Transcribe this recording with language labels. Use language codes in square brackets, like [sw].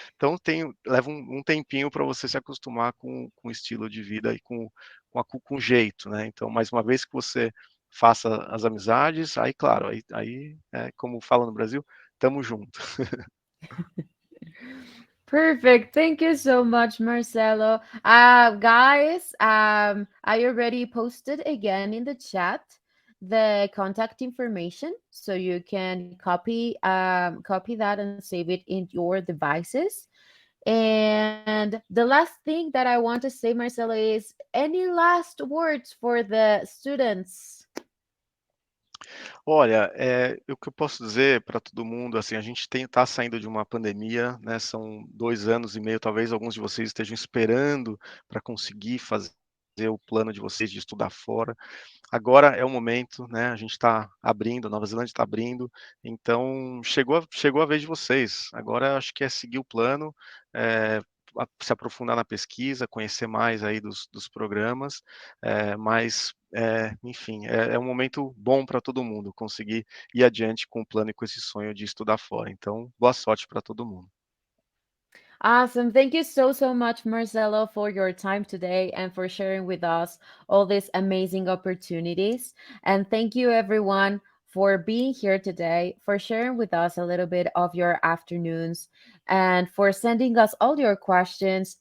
[pt] Então leva um tempinho para você se acostumar com o estilo de vida e com o jeito, né? Então, mais uma vez que você faça as amizades, aí, claro, aí como fala no Brasil, tamo junto. [en] Perfect. Thank you so much, Marcelo. Guys, I already posted again in the chat the contact information, so you can copy that and save it in your devices. And the last thing that I want to say, Marcelo, is any last words for the students? [pt] Olha, o que eu posso dizer para todo mundo, assim, a gente está saindo de uma pandemia, né? São 2 anos e meio, talvez alguns de vocês estejam esperando para conseguir fazer o plano de vocês de estudar fora. Agora é o momento, né? A gente está abrindo, a Nova Zelândia está abrindo, então chegou a vez de vocês. Agora acho que é seguir o plano, se aprofundar na pesquisa, conhecer mais aí dos programas, mas enfim, é um momento bom para todo mundo conseguir ir adiante com o plano e com esse sonho de estudar fora. Então, boa sorte para todo mundo. [en] Awesome. Thank you so much, Marcelo, for your time today and for sharing with us all these amazing opportunities. And thank you, everyone, for being here today, for sharing with us a little bit of your afternoons, and for sending us all your questions.